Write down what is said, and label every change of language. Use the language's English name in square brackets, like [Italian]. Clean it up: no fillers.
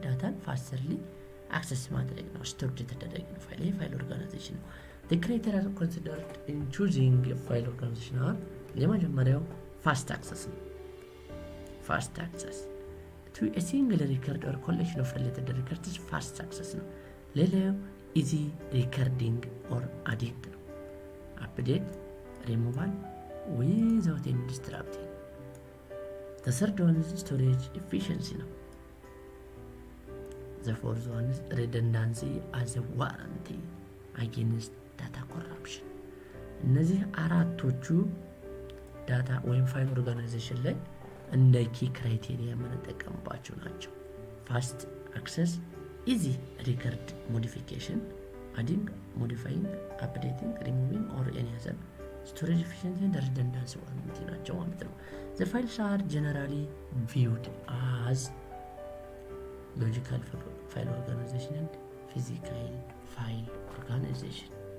[Amharic] ዳታን ፋስተርሊ አክሰስ ማድረግ ነው። ስቶርድ የተደረገ ነው ፋይል። ይሄ ፋይል ኦርጋናይዜሽን ነው። [English] The criteria considered in choosing a file organization are የመጀመሪያው fast access ነው። fast access to a single record or collection of related records fast access ነው። ሌላው easy recording or adding ነው። update removal without any disrupting. The third one is storage efficiency ነው። The fourth one is redundancy as a warranty against data corruption. [Amharic] እነዚህ አራቶቹ ዳታ ወይም ፋይል ኦርጋናይዜሽን ላይ እንደ ኪ ክራይቴሪያ የምንጠቀምባቸው ናቸው። ፋስት አክሰስ፣ ኢዚ ሪከርድ ሞዲፊኬሽን፣ አዲንግ፣ ሞዲፋይንግ፣ አፕዴቲንግ፣ ሪሙቪንግ ኦር ኤኒ አዘር ስቶሬጅ ኤፊሽንሲ እና ሪደንዳንሲ ዋንንቲ ናቸው ማለት ነው። [English] the files are generally viewed as logical file organization and physical file organization.